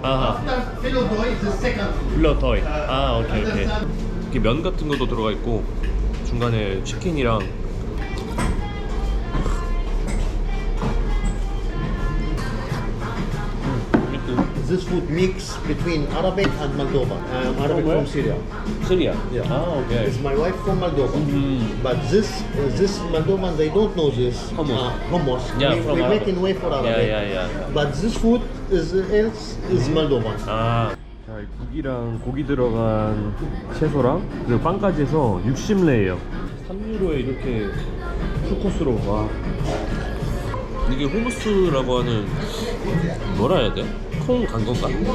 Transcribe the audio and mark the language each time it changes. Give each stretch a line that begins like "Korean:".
English: After Pilotoi is the second food.
Korean: 플러터이. 오케이. 이렇게 면 같은 것도 들어가 있고 중간에 치킨이랑
English: This food mix between Arabic and Moldova. Arabic from Syria.
Korean: 시리아.
English: Yeah.
Korean: 오케이.
English: It's my wife from Moldova. But this Moldovan, they don't know this. Hummus. Hummus. Yeah, we from we Arabic. make in way for Arabic. Yeah. But this food is Moldovan.
Korean: 자, 이 국이랑 고기 들어간 채소랑 그리고 빵까지 해서 60레예요. 3유로에 이렇게 풀코스로 와. 이게 후무스라고 하는 뭐라 해야 돼? 콩 간 건가?